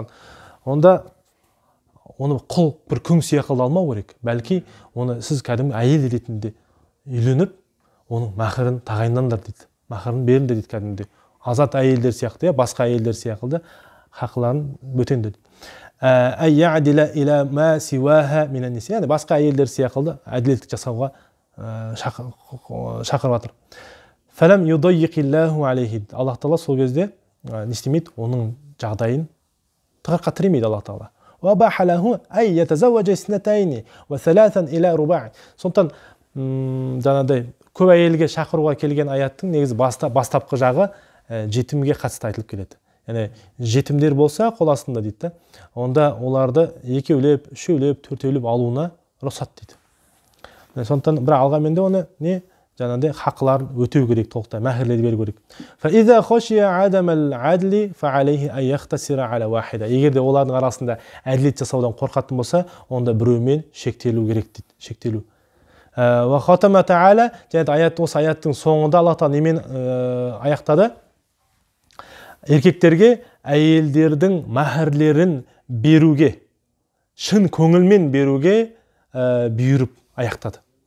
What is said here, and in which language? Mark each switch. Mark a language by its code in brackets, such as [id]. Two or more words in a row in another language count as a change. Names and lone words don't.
[kk] Онда оны құл бір күң сияқты алмау керек. Бәлки оны сіз кәдімгі әйел ретінде үйленіп, оның мәһірін тағайындаңдар дейді. Мәһірін беріңдер дейді кәдімгідей. Азат әйелдер сияқты, басқа әйелдер сияқты хақларын бөтендер. [ar] أي يعدل إلى ما سواها من النساء. [kk] Яғни басқа әйелдер сияқты әділеттік жасауға шақырып жатыр. [ar] فلم يضيق الله عليه. [kk] Аллах Тағала сол кезде не істемейді, оның жағдайын тығырыққа тіремейді Аллах Тағала. [ar] وأباح له أي يتزوج اثنتين وثلاثا إلى رباع. [kk] Сондықтан жаңағыдай көп әйелге шақыруға келген аяттың негізі бастапқы жағы жетімге қатысты айтылып келеді. Яғни жетімдер болса қол астында дейді, онда оларды екеулеп, үшеулеп, төртеулеп алуына рұқсат дейді. Сондықтан бір алғанмен де оны не жаңағыдай хақларын өтеу керек, толықтай мәһірлерді беру керек. [ar] فإذا خشي عدم العدل فعليه أن يقتصر على واحدة. [kk] Егер де олардың арасында әділет жасаудан қорқатын болса, онда біреумен шектелу керек дейді, шектелу. [ar] وختم تعالى, [kk] және осы аяттың соңында Аллах Тағала немен аяқтады? Еркектерге әйелдердің мәһірлерін беруге, шын көңілмен беруге бұйырып аяқтады.